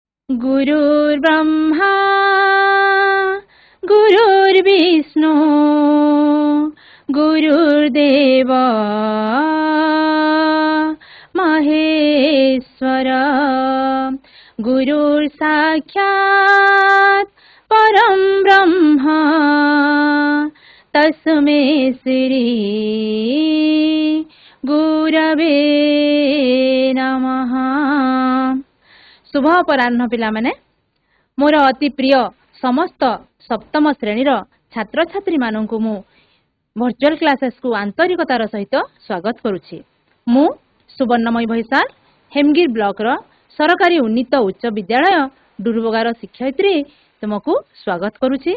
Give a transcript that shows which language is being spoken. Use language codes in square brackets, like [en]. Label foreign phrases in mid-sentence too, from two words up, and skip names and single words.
[sa] गुरुर्ब्रह्मा गुरुर्विष्णु गुरुर्देव महेश्वर गुरुर्साक्षात् परं ब्रह्म तस्मै श्री गुरवे नमः। [or] ଶୁଭ ଅପରାହ୍ନ ପିଲା ମାନେ ମୋର ଅତି ପ୍ରିୟ ସମସ୍ତ ସପ୍ତମ ଶ୍ରେଣୀର ଛାତ୍ର ଛାତ୍ରୀ ମାନଙ୍କୁ ମୁଁ [en] virtual classes [or] କୁ ଆନ୍ତରିକତାର ସହିତ ସ୍ୱାଗତ କରୁଛି। ମୁଁ ସୁବର୍ଣ୍ଣମୟୀ ଭୈସାଲ ହେମଗିରି ବ୍ଲକ ର ସରକାରୀ ଉନ୍ନୀତ ଉଚ୍ଚ ବିଦ୍ୟାଳୟ ଡୁରୁବଗର ଶିକ୍ଷୟିତ୍ରୀ ତୁମକୁ ସ୍ୱାଗତ କରୁଛି।